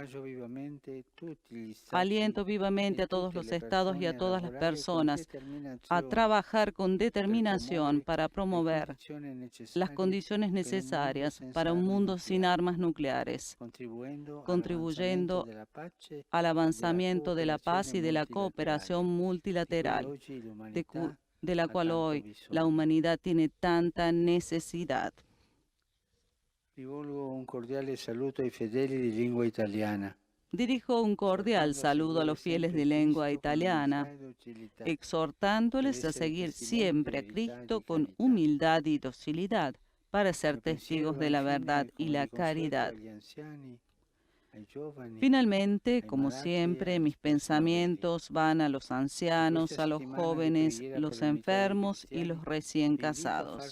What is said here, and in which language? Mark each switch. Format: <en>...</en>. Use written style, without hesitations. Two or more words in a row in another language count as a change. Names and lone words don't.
<es>Aliento vivamente a todos los estados y a todas las personas a trabajar con determinación para promover las condiciones necesarias para un mundo sin armas nucleares, contribuyendo al avanzamiento de la paz y de la cooperación multilateral, de la cual hoy la humanidad tiene tanta necesidad.</es> <it>Rivolgo un cordiale saluto ai fedeli di lingua italiana.</it> <es>Dirijo un cordial saludo a los fieles de lengua italiana, exhortándoles a seguir siempre a Cristo con humildad y docilidad para ser testigos de la verdad y la caridad. Finalmente, como siempre, mis pensamientos van a los ancianos, a los jóvenes, los enfermos y los recién casados.</es>